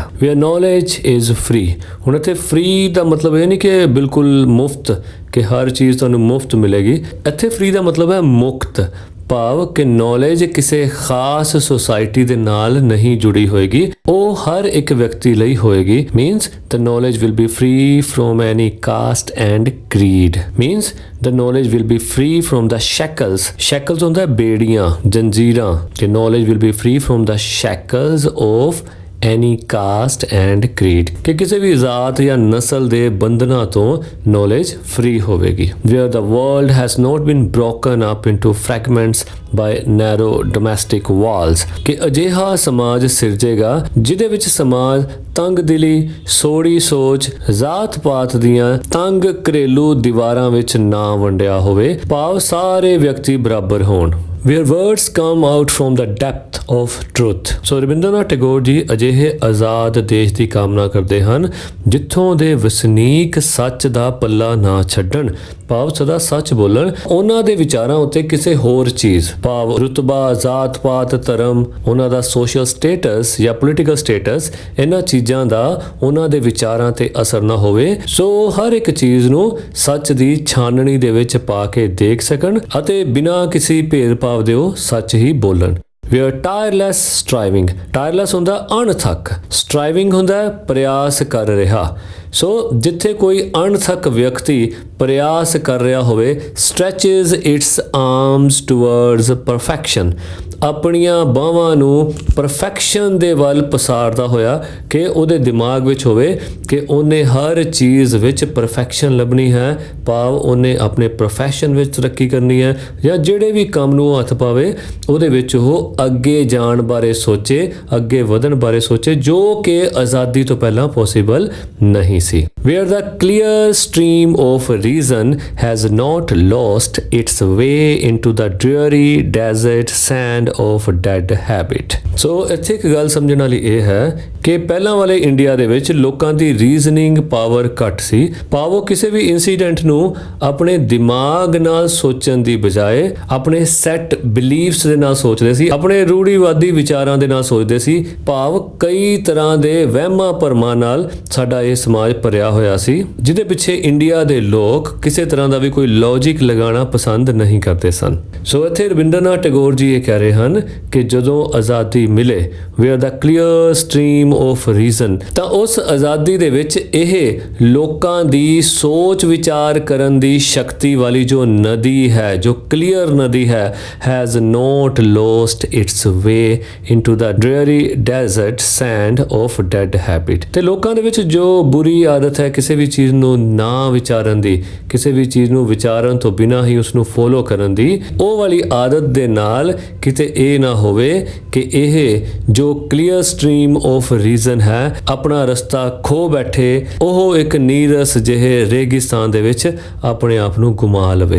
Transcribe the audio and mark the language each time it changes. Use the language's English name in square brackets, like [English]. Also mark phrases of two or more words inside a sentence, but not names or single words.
[English] where knowledge is free. [Punjabi] ਹੁਣ ਇੱਥੇ ਫ੍ਰੀ ਦਾ ਮਤਲਬ ਇਹ ਨਹੀਂ ਕਿ ਬਿਲਕੁਲ ਮੁਫਤ, ਕਿ ਹਰ ਚੀਜ਼ ਤੁਹਾਨੂੰ ਮੁਫਤ ਮਿਲੇਗੀ। ਇੱਥੇ ਫ੍ਰੀ ਦਾ ਮਤਲਬ ਹੈ ਮੁਕਤ, ਭਾਵ ਕਿ ਨੌਲੇਜ ਕਿਸੇ ਖਾਸ ਸੁਸਾਇਟੀ ਦੇ ਨਾਲ ਨਹੀਂ ਜੁੜੀ ਹੋਏਗੀ, ਉਹ ਹਰ ਇੱਕ ਵਿਅਕਤੀ ਲਈ ਹੋਏਗੀ। [English] ਮੀਨਸ the knowledge will be free from any caste and creed। means the knowledge will be free from the shackles। [Punjabi] shackles ਹੁੰਦਾ ਹੈ ਬੇੜੀਆਂ, ਜੰਜੀਰਾਂ, ਕਿ [English] knowledge will be free from the shackles of any caste and creed, [Punjabi] ਕਿ ਕਿਸੇ ਵੀ ਜ਼ਾਤ ਜਾਂ ਨਸਲ ਦੇ ਬੰਧਨਾਂ ਤੋਂ ਨੌਲੇਜ ਫ੍ਰੀ ਹੋਵੇਗੀ। [English] where the world has not been broken up into fragments by narrow domestic walls, [Punjabi] ਕਿ ਅਜਿਹਾ ਸਮਾਜ ਸਿਰਜੇਗਾ ਜਿਹਦੇ ਵਿੱਚ ਸਮਾਜ ਤੰਗ ਦਿਲੀ, ਸੋੜੀ ਸੋਚ, ਜ਼ਾਤ ਪਾਤ ਦੀਆਂ ਤੰਗ ਘਰੇਲੂ ਦੀਵਾਰਾਂ ਵਿੱਚ ਨਾ ਵੰਡਿਆ ਹੋਵੇ, ਭਾਵ ਸਾਰੇ ਵਿਅਕਤੀ ਬਰਾਬਰ ਹੋਣ। [English] where words come out from the depth of truth। [Punjabi] ਸੋ ਰਵਿੰਦਰਨਾਥ ਟੈਗੋਰ ਜੀ ਅਜਿਹੇ ਆਜ਼ਾਦ ਦੇਸ਼ ਦੀ ਕਾਮਨਾ ਕਰਦੇ ਹਨ ਜਿੱਥੋਂ ਦੇ ਵਸਨੀਕ ਸੱਚ ਦਾ ਪੱਲਾ ਨਾ ਛੱਡਣ, ਭਾਵ ਸਦਾ ਸੱਚ ਬੋਲਣ। ਉਹਨਾਂ ਦੇ ਵਿਚਾਰਾਂ ਉੱਤੇ ਕਿਸੇ ਹੋਰ ਚੀਜ਼, ਭਾਵ ਰੁਤਬਾ, ਜ਼ਾਤ ਪਾਤ, ਧਰਮ, ਉਹਨਾਂ ਦਾ [English] social status [Punjabi] ਜਾਂ [English] political status, [Punjabi] ਇਹਨਾਂ ਚੀਜ਼ਾਂ ਦਾ ਉਹਨਾਂ ਦੇ ਵਿਚਾਰਾਂ ਤੇ ਅਸਰ ਨਾ ਹੋਵੇ। ਸੋ ਹਰ ਇੱਕ ਚੀਜ਼ ਨੂੰ ਸੱਚ ਦੀ ਛਾਨਣੀ ਦੇ ਵਿੱਚ ਪਾ ਕੇ ਦੇਖ ਸਕਣ ਅਤੇ ਬਿਨਾਂ ਕਿਸੇ ਭੇਦਭਾਵ ਦੇ ਉਹ ਸੱਚ ਹੀ ਬੋਲਣ। [English] where tireless striving, [Punjabi] tireless ਹੁੰਦਾ ਅਣਥੱਕ, striving ਹੁੰਦਾ ਪ੍ਰਯਾਸ ਕਰ ਰਿਹਾ। ਸੋ ਜਿੱਥੇ ਕੋਈ ਅਣਥੱਕ ਵਿਅਕਤੀ ਪ੍ਰਯਾਸ ਕਰ ਰਿਹਾ ਹੋਵੇ, [English] stretches its arms towards perfection, [Punjabi] ਆਪਣੀਆਂ ਬਾਹਾਂ ਨੂੰ ਪਰਫੈਕਸ਼ਨ ਦੇ ਵੱਲ ਪਸਾਰਦਾ ਹੋਇਆ, ਕਿ ਉਹਦੇ ਦਿਮਾਗ ਵਿੱਚ ਹੋਵੇ ਕਿ ਉਹਨੇ ਹਰ ਚੀਜ਼ ਵਿੱਚ ਪਰਫੈਕਸ਼ਨ ਲੱਭਣੀ ਹੈ, ਭਾਵ ਉਹਨੇ ਆਪਣੇ ਪ੍ਰੋਫੈਸ਼ਨ ਵਿੱਚ ਤਰੱਕੀ ਕਰਨੀ ਹੈ, ਜਾਂ ਜਿਹੜੇ ਵੀ ਕੰਮ ਨੂੰ ਉਹ ਹੱਥ ਪਾਵੇ ਉਹਦੇ ਵਿੱਚ ਉਹ ਅੱਗੇ ਜਾਣ ਬਾਰੇ ਸੋਚੇ, ਅੱਗੇ ਵਧਣ ਬਾਰੇ ਸੋਚੇ, ਜੋ ਕਿ ਆਜ਼ਾਦੀ ਤੋਂ ਪਹਿਲਾਂ ਪੋਸੀਬਲ ਨਹੀਂ ਸੀ। [English] where the clear stream of reason has not lost its way into the dreary desert sand of dead habit। [Punjabi] ਸੋ ਇੱਥੇ ਇੱਕ ਗੱਲ ਸਮਝਣ ਵਾਲੀ ਇਹ ਹੈ ਕਿ ਪਹਿਲਾਂ ਵਾਲੇ ਇੰਡੀਆ ਦੇ ਵਿੱਚ ਲੋਕਾਂ ਦੀ [English] reasoning power [Punjabi] ਘੱਟ ਸੀ, ਭਾਵ ਉਹ ਕਿਸੇ ਵੀ ਇਨਸੀਡੈਂਟ ਨੂੰ ਆਪਣੇ ਦਿਮਾਗ ਨਾਲ ਸੋਚਣ ਦੀ ਬਜਾਏ ਆਪਣੇ [English] set beliefs [Punjabi] ਦੇ ਨਾਲ ਸੋਚਦੇ ਸੀ, ਆਪਣੇ ਰੂੜੀਵਾਦੀ ਵਿਚਾਰਾਂ ਦੇ ਨਾਲ ਸੋਚਦੇ ਸੀ, ਭਾਵ ਕਈ ਤਰ੍ਹਾਂ ਦੇ ਵਹਿਮਾਂ ਭਰਮਾਂ ਨਾਲ ਸਾਡਾ ਇਹ ਸਮਾਜ ਭਰਿਆ ਹੋਇਆ ਸੀ, ਜਿਹਦੇ ਪਿੱਛੇ ਇੰਡੀਆ ਦੇ ਲੋਕ ਕਿਸੇ ਤਰ੍ਹਾਂ ਦਾ ਵੀ ਕੋਈ ਲੌਜਿਕ ਲਗਾਉਣਾ ਪਸੰਦ ਨਹੀਂ ਕਰਦੇ ਸਨ। ਸੋ ਇੱਥੇ ਰਵਿੰਦਰਨਾਥ ਟੈਗੋਰ ਜੀ ਇਹ ਕਹਿ ਰਹੇ ਹਨ ਕਿ ਜਦੋਂ ਆਜ਼ਾਦੀ ਮਿਲੇ, [English] where the clear stream of reason, [Punjabi] ਤਾਂ ਉਸ ਆਜ਼ਾਦੀ ਦੇ ਵਿੱਚ ਇਹ ਲੋਕਾਂ ਦੀ ਸੋਚ ਵਿਚਾਰ ਕਰਨ ਦੀ ਸ਼ਕਤੀ ਵਾਲੀ ਜੋ ਨਦੀ ਹੈ, ਜੋ ਕਲੀਅਰ ਨਦੀ ਹੈ, [English] has not lost its way into the dreary desert sand of dead habit। [Punjabi] ਤੇ ਲੋਕਾਂ ਦੇ ਵਿੱਚ ਜੋ ਬੁਰੀ ਆਦਤ ਹੈ ਕਿਸੇ ਵੀ ਚੀਜ਼ ਨੂੰ ਨਾ ਵਿਚਾਰਨ ਦੀ, ਕਿਸੇ ਵੀ ਚੀਜ਼ ਨੂੰ ਵਿਚਾਰਨ ਤੋਂ ਬਿਨਾਂ ਹੀ ਉਸ ਨੂੰ ਫੋਲੋ ਕਰਨ ਦੀ, ਉਹ ਵਾਲੀ ਆਦਤ ਦੇ ਨਾਲ ਕਿਤੇ ਇਹ ਨਾ ਹੋਵੇ ਕਿ ਇਹ ਜੋ [English] clear stream of reason [Punjabi] ਹੈ ਆਪਣਾ ਰਸਤਾ ਖੋ ਬੈਠੇ, ਉਹ ਇੱਕ ਨੀਰਸ ਜਿਹੇ ਰੇਗਿਸਤਾਨ ਦੇ ਵਿੱਚ ਆਪਣੇ ਆਪ ਨੂੰ ਗੁਮਾ ਲਵੇ।